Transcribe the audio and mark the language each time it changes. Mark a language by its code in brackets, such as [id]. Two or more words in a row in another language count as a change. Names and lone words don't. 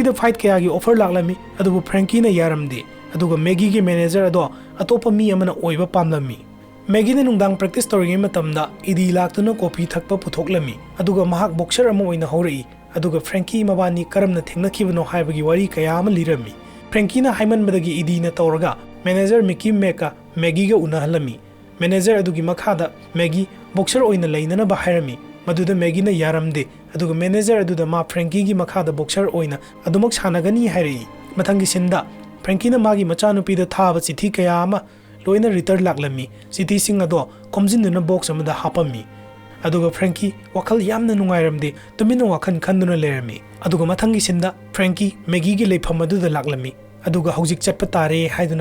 [mni] da fight kaya gi offer laklami adubu Frankie na yaramde aduga Maggie gi manager ado atopa mi amana oiba pamlami Maggie na nungdang practice tawringi matamda idi laktuna coffee thakpa puthoklami aduga mahak boxer ama oina haurai aduga Frankie mabani karamna thengnakhibano haibagi wari kaya ama lirami Frankie na haimanbadagi idi na tawraga manager Mickey Meka Maggie ga unahalami manager adugi makhada Maggie boxer oina lainana ba hairami ꯃꯗꯨꯗ ꯃꯦꯒꯤꯅ ꯌꯥꯔꯝꯗꯦ ꯑꯗꯨꯒ ꯃꯦꯅꯦꯖꯔ ꯑꯗꯨꯗ ꯃꯥ ꯐ꯭ꯔꯦꯡꯀꯤꯒꯤ ꯃꯈꯥꯗ ꯕꯣꯛꯁꯔ ꯑꯣꯏꯅ ꯑꯗꯨꯃꯛ ꯁꯥꯟꯅꯒꯅꯤ ꯍꯥꯏꯔꯛꯏ ꯃꯊꯪꯒꯤ ꯁꯤꯟꯗ ꯐ꯭ꯔꯦꯡꯀꯤꯅ ꯃꯥꯒꯤ ꯃꯆꯥꯅꯨꯄꯤꯗ ꯊꯥꯕ ꯆꯤꯊꯤ ꯀꯌꯥ ꯑꯃ ꯂꯣꯏꯅ ꯔꯤꯇꯔꯟ ꯂꯥꯛꯂꯝꯃꯤ ꯆꯤꯊꯤꯁꯤꯡ ꯑꯗꯣ ꯈꯣꯝꯖꯤꯟꯗꯨꯅ ꯕꯣꯛꯁ ꯑꯃꯗ ꯍꯥꯞꯄꯝꯃꯤ ꯑꯗꯨꯒ ꯐ꯭ꯔꯦꯡꯀꯤ ꯋꯥꯈꯜ ꯌꯥꯝꯅ ꯅꯨꯡꯉꯥꯏꯔꯝꯗꯦ ꯇꯨꯃꯤꯟꯅ ꯋꯥꯈꯜ ꯈꯟꯗꯨꯅ ꯂꯩꯔꯝꯃꯤ ꯑꯗꯨꯒ ꯃꯊꯪꯒꯤ ꯁꯤꯟꯗ ꯐ꯭ꯔꯦꯡꯀꯤ ꯃꯦꯒꯤꯒꯤ ꯂꯩꯐꯝ ꯑꯗꯨꯗ ꯂꯥꯛꯂꯝꯃꯤ ꯑꯗꯨꯒ ꯍꯧꯖꯤꯛ ꯆꯠꯄ ꯇꯥꯔꯦ ꯍꯥꯏꯗꯨꯅ